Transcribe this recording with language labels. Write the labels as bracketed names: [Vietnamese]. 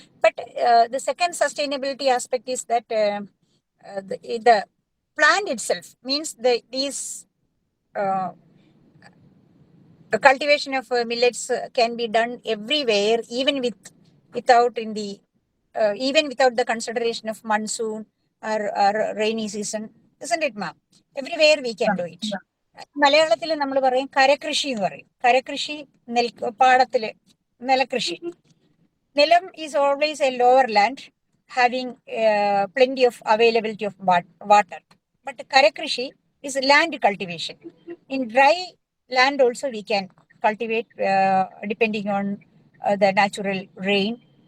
[English] But the second sustainability aspect is that the plant itself means these uh, cultivation of millets can be done everywhere, even without the consideration of monsoon or rainy season, isn't it, ma'am? Everywhere we can do it. [Malayalam] മലയാളത്തിൽ നമ്മൾ പറയും കരകൃഷി എന്ന് പറയും. കരകൃഷി പാടത്തില് നിലകൃഷി. [English] Nilam is always a lower land having plenty of availability of water. But Karakrishi is land cultivation. In dry land also we can cultivate depending on the natural rain.